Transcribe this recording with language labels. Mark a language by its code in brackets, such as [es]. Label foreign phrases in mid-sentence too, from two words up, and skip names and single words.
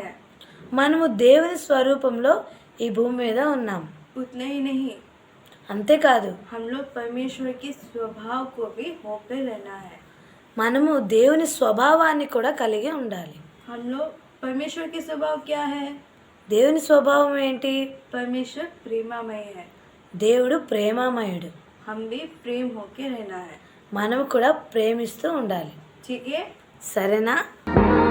[te] మనము దేవుని స్వరూపంలో ఈ భూమి మీద ఉన్నాం. [hi] उतना ही नहीं, [te] అంతేకాదు [hi] हम लोग परमेश्वर के स्वभाव को भी होकर रहना है। [te] మనము దేవుని స్వభావాన్ని కూడా కలిగి ఉండాలి. [hi] हम लोग परमेश्वर के स्वभाव क्या है? [te] దేవుని స్వభావం ఏంటి? [hi] परमेश्वर प्रेमामय है, [te] దేవుడు ప్రేమామయుడు. [hi] हम भी प्रेम होके रहना है। [te] మనము కూడా ప్రేమిస్తూ ఉండాలి. [hi] ठीक है? [te] సరేనా?